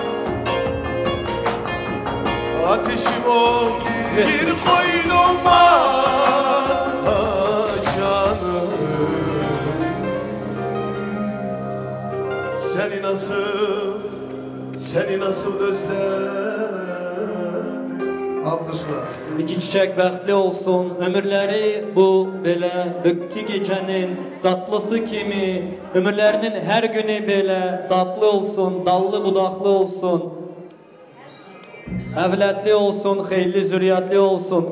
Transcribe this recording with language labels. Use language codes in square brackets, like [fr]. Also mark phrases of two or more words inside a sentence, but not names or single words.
[tr] Ateşim ol, bir koynuma canım. Seni nasıl özledim. Alkışlar. [az] İki çiçek bəxtli olsun, ömürləri bu belə bükki gecənin tatlısı kimi, ömürlərinin hər günü belə tatlı olsun, dallı budaqlı olsun, əvlətli olsun, xeyirli zürriyyətli olsun.